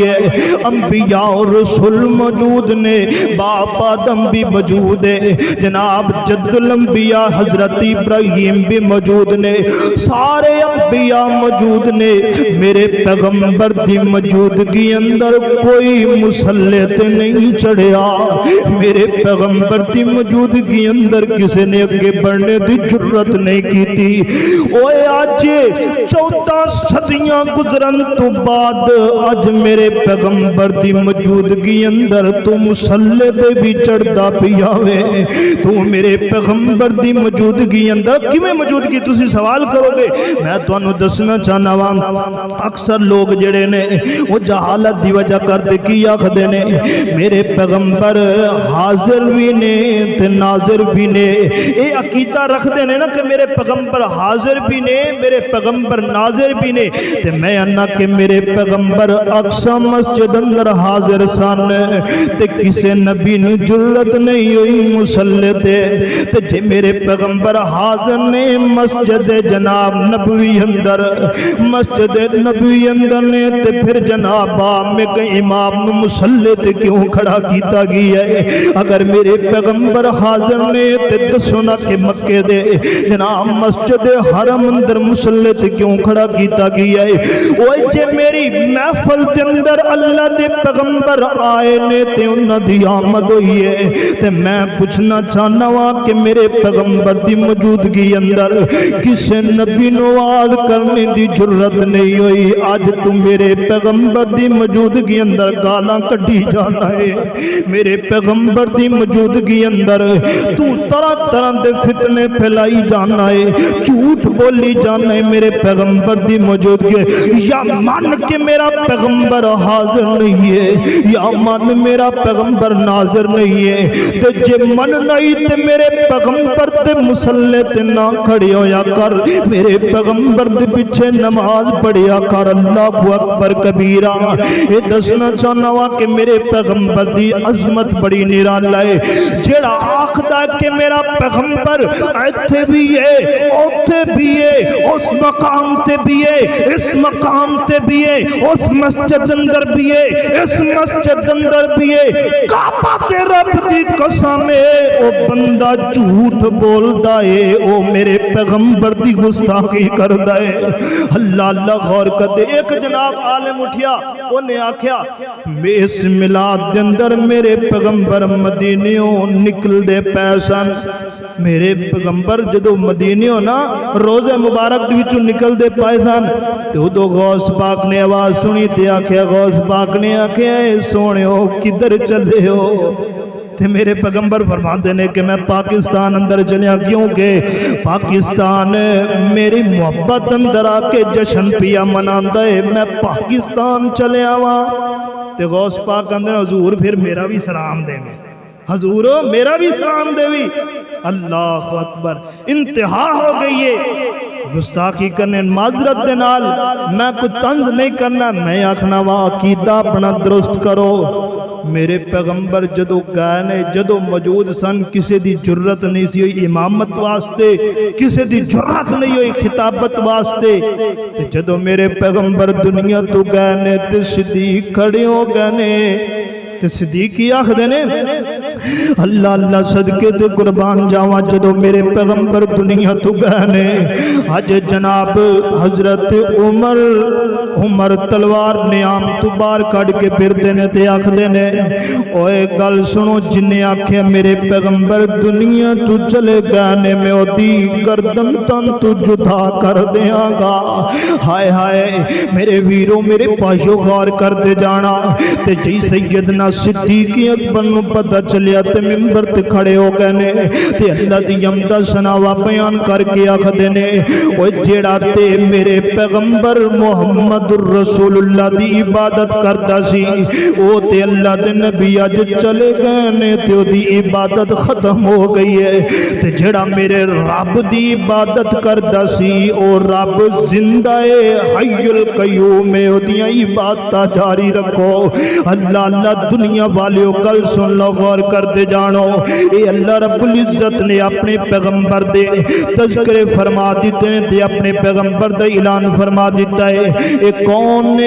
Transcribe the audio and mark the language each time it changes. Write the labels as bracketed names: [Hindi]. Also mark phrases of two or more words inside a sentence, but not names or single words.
[Punjabi] ہے انبیاء اور رسول موجود نے باپ آدم بھی موجود ہے جناب جد الانبیاء حضرت ابراہیم بھی موجود نے سارے انبیاء موجود نے میرے پیغمبر دی موجودگی اندر کوئی مصلی تے نہیں چڑھیا میرے پیغمبر دی موجودگی اندر کسی نے اگے بڑھنے دی جرت نہیں کی تھی اوے آج 14 صدیاں گزرن تو بعد آج میرے پیغمبر دی موجودگی اندر تو مصلی تے بھی چڑھدا پیا وے تو میرے پیغمبر دی موجودگی اندر کیویں موجودگی تسی سوال کرو گے میں تانوں دسنا چاہنا وا اکثر لوگ جڑے نے وہ جہالت دی وجہ کر دے کی آکھدے نے میرے پیغمبر حاضر بھی نے تے ناظر بھی نے اے عقیدہ رکھ دے نے نا کہ میرے پیغمبر حاضر بھی نے میرے پیغمبر ناظر بھی نے تے میں انا کہ میرے پیغمبر اقصی مسجد اندر حاضر سن تے کسے نبی نو جرت نہیں ہوئی مصلی تے جے میرے پیغمبر حاضر نے مسجد جناب نبوی اندر مسجد نبوی اندر نے تے پھر جناب میں کہ امام نو مصلی تے کیوں کھڑا کیتا گیا ہے اگر میرے پیغمبر حاضر نے تے دسو نا کہ مکے دے جناب مسجد حرم اندر مصلی تے کیوں کھڑا کیتا گیا ہے اوے جے میری محفل دے اندر اللہ دے پیغمبر آئے نے تے انہاں دی آمد ہوئی ہے تے میں پوچھنا چاہنا وا کہ میرے پیغمبر دی موجودگی اندر کسے نبی نو آد کرنے دی جرت نہیں ہوئی آج تم میرے پیغمبر دی موجودگی اندر گالاں کڈی جانا ہے میرے پیغمبر دی موجودگی اندر تو طرح طرح دے فتنے پھیلائی جانا ہے جھوٹ بولی جانا ہے میرے پیغمبر دی موجودگی یا مان کہ میرا پیغمبر حاضر نہیں ہے یا مان میرا پیغمبر ناظر نہیں ہے تے جے من نہیں تے میرے پیغمبر تے مصلی تے نہ کھڑی ہویا کر میرے پیغمبر دے پیچھے نماز پڑھیا کر [Arabic] اللہ اکبر کبیرہ [Punjabi] یہ دسنا چاہنا وا کہ میرے پیغمبر دی عظمت بڑی نرالا ہے جڑا آکھدا کہ میرا پیغمبر ایتھے بھی ہے اوتھے بھی ہے اس مقام تے بھی ہے اس مقام تے بھی ہے اس مسجد اندر بھی ہے اس مسجد اندر بھی ہے کعبہ تے رب دی قسم ہے او بندہ جھوٹ بولدا ہے او میرے پیغمبر دی گستاخی کردا ہے اللہ اللہ غور کر دے ایک جناب عالم اٹھیا انہیں آکھیا اس میلاد دے اندر میرے پیغمبر مدینیوں نکل دے پیسن میرے پیغمبر جدو مدینیوں نا روزے مبارک دے وچوں نکل دے پیسن تو دو غوث پاک نے آواز سنی تے آکھیا غوث پاک نے آکھیا اے سونےو کدھر چلے ہو تے میرے پیغمبر [Urdu] فرماتے ہیں [Punjabi] کہ میں پاکستان اندر چلیا کیونکہ پاکستان میری محبت اندر آکے جشن پیا مناندا ہے میں پاکستان چلیا وا تے غوث پاک اندر حضور پھر [Urdu] میرا بھی سلام دیں گے [Punjabi] حضور میرا بھی سلام دے بھی [Arabic] اللہ اکبر [Punjabi] انتہا ہو گئی ہے گستاخی کرنے معذرت دے نال میں کوئی طنز نہیں کرنا میں آکھنا وا عقیدہ اپنا درست کرو میرے پیغمبر جدو گئے نے جدو موجود سن کسی دی جرت نہیں سی ہوئی امامت واسطے کسی دی جرت نہیں ہوئی خطابت واسطے تے جدو میرے پیغمبر دنیا تو گئے نے تے صدیق کھڑے ہو گئے نے تے صدیق کی آخدے نے اللہ اللہ صدقے تے قربان جاواں جدوں میرے پیغمبر دنیا تو گئے نے اج جناب حضرت عمر تلوار نیام تو باہر کڈ کے پھردے نے تے آکھدے نے اوئے گل سنو جن نے آکھیا میرے پیغمبر دنیا تو چلے گئے نے میں اودی گردن تن تو جدا کر دیاں گا ہائے ہائے میرے ویرو میرے پاشو غور کر دے جانا تے جی سیدنا صدیق اکبر نو پتہ چلیا تے منبر تے کھڑے ہو گئے نے تے اللہ دی حمد ثنا بیان کر کے آکھدے نے اوے جیڑا تے میرے پیغمبر [Arabic] محمد رسول اللہ [Punjabi] دی عبادت کردا سی او تے اللہ دے نبی اج چلے گئے نے تے او دی عبادت ختم ہو گئی ہے تے جیڑا میرے رب دی عبادت کردا سی او رب زندہ ہے [Arabic] حی القیوم [Punjabi] ہے او دی عبادت جاری رکھو اللہ اللہ دنیا والیو گل سن لو غور کر دے جانو اے [Arabic] اللہ رب العزت [Punjabi] نے اپنے پیغمبر دے تذکرے فرما دیتے ہیں تے اپنے پیغمبر دا اعلان فرما دیتا ہے اے کون نے